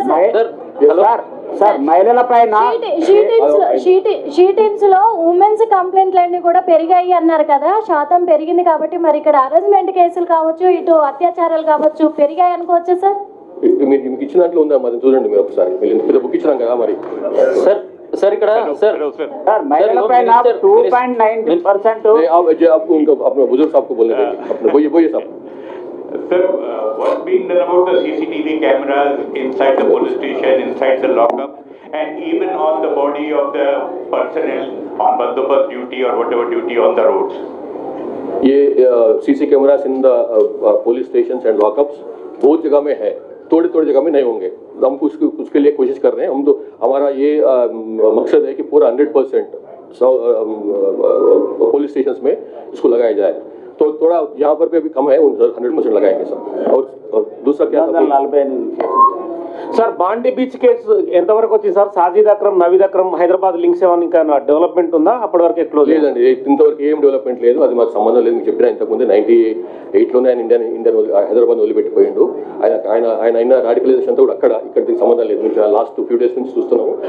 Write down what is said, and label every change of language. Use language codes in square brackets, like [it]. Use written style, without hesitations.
[te] Sir మహిళల పైన షీటిన్స్ లో ఉమెన్స్ కంప్లైంట్లు అన్ని కూడా పెరిగాయి అన్నారు కదా, శాతం పెరిగింది కాబట్టి మరి ఇక్కడ హరాస్మెంట్ కేసులు కావచ్చు, ఇటు అత్యాచారాలు కావచ్చు పెరిగాయి అనుకోవచ్చు సార్? మీకు ఇచ్చిన దాంట్లో ఉందా మరి చూడండి మీరు ఒకసారి. మీరు బుక్ ఇచ్చినాం కదా మరి. సార్ सर ఇక్కడ सर महिलापैन 2.9% [hi] अपने बुजुर्ग साहब को बोलने देंगे. बोलिए साहब. [en] Sir, what's being done about the CCTV cameras inside the police station, inside the lockup, and even on the body of the personnel on bandobast duty or whatever duty on the roads? [hi] ये [en] CC cameras in the police stations and lockups [hi] बहुत जगह में है, थोड़ी जगह में नहीं होंगे. हम उसके लिए कोशिश कर रहे हैं. हम तो हमारा ये मकसद है कि पूरा 100% पुलिस स्टेशंस में इसको लगाया जाए. तो थोड़ा यहाँ पर भी अभी कम है, 100% लगाएंगे सब. और दूसरा क्या था [te] సార్, బాండి బీచ్ కేసు ఎంతవరకు వచ్చింది సార్? సాజిద్ అక్రమ్, నవీద్ అక్రమ్, హైదరాబాద్ లింక్స్ ఏమైనా ఇంకా డెవలప్మెంట్ ఉందా? అప్పటి వరకు ఎట్లా లేదండి, ఇంతవరకు ఏం డెవలప్మెంట్ లేదు. అది మాకు సంబంధం లేదు. మీకు చెప్పిన ఇంతకుముందు 98లోనే ఆయన ఇండియన్ హైదరాబాద్ వదిలిపెట్టిపోయిండు. ఆయన అయిన రాడికలైజేషన్ అంతా కూడా ఇక్కడికి సంబంధం లేదు. మీకు [en] last few days [te] నుంచి చూస్తున్నాము.